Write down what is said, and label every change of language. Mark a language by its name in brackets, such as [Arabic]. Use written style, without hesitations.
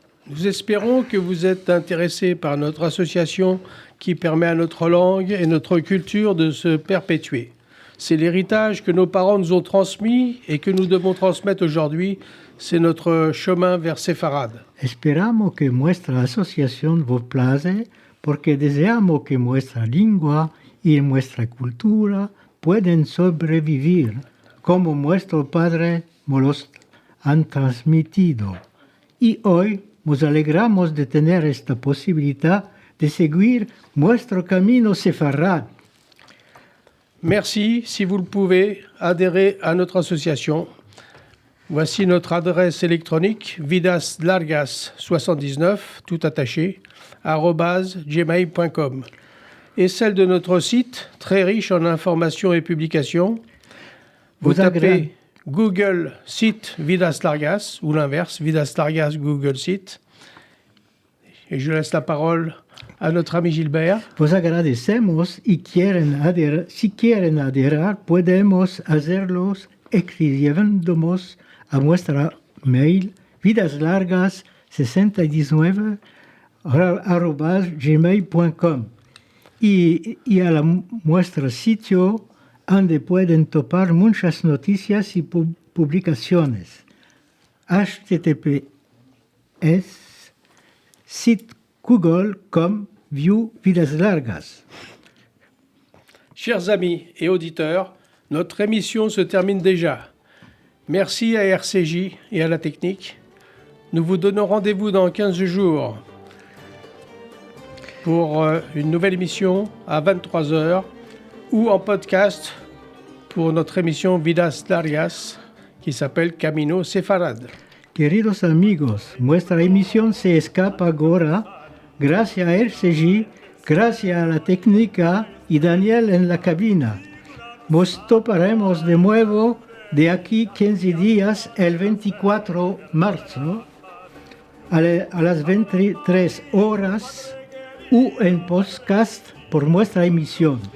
[French] Nous espérons que vous êtes intéressés par notre association qui permet à notre langue et notre culture de se perpétuer. C'est l'héritage que nos parents nous ont transmis et que nous devons transmettre aujourd'hui. C'est notre chemin vers Séfarade. [Spanish] Esperamos que nuestra asociación vos place porque deseamos que nuestra lengua y nuestra cultura pueden sobrevivir como nuestros padres nos los han transmitido. Y hoy nos alegramos de tener esta posibilidad de seguir nuestro camino sefarad. [French] Merci, si vous le pouvez, adhérez à notre association. Voici notre adresse électronique vidaslargas79, tout attaché, @gmail.com. Et celle de notre site, très riche en informations et publications. Vous tapez Google site Vidas Largas, ou l'inverse, Vidas Largas Google site. Et je laisse la parole a notre ami Gilbert. [Spanish] Vos agradecemos y si quieren adherir, podemos hacerlos escribiéndonos a nuestra mail vidaslargas69@gmail.com y a nuestro sitio donde pueden topar muchas noticias y publicaciones. https site google.com view Vidas Largas. [French] Chers amis et auditeurs, notre émission se termine déjà. Merci à RCJ et à la technique. Nous vous donnons rendez-vous dans 15 jours pour une nouvelle émission à 23h ou en podcast pour notre émission Vidas Largas qui s'appelle Camino Sefarad. [Spanish] Queridos amigos, nuestra emisión se escapa ahora gracias a RCJ, gracias a la técnica y Daniel en la cabina. Nos toparemos de nuevo de aquí 15 días, el 24 de marzo, a las 23 horas, o en podcast por nuestra emisión.